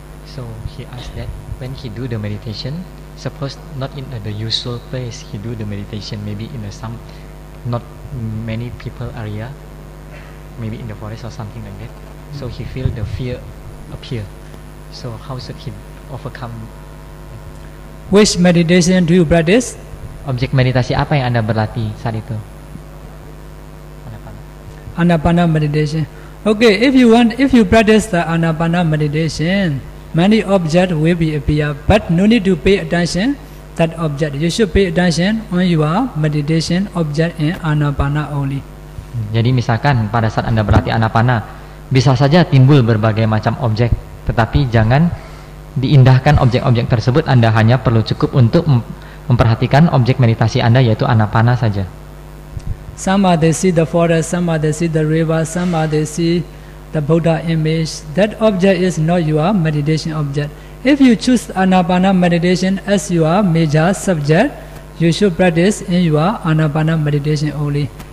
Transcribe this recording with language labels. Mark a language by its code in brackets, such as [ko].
[en] So he asked that when he do the meditation, suppose not in the usual place he do the meditation, maybe in some not many people area, maybe in the forest or something like that. So he feel the fear appear. So how should he overcome? Which meditation do you practice? [id] Objek meditasi apa yang Anda berlatih saat itu? [en] Anapana meditation. Okay, if you practice the Anapana meditation, many objects will be appear, but no need to pay attention that object. You should pay attention on your meditation object in Anapana only. [id] Jadi misalkan pada saat Anda berlatih Anapana, bisa saja timbul berbagai macam objek, tetapi jangan diindahkan objek-objek tersebut. Anda hanya perlu cukup untuk memperhatikan objek meditasi Anda, yaitu Anapana saja. [en] Some they see the forest, some they see the river, some they see the Buddha image. That object is not your meditation object. If you choose Anapana meditation as your major subject, you should practice in your Anapana meditation only.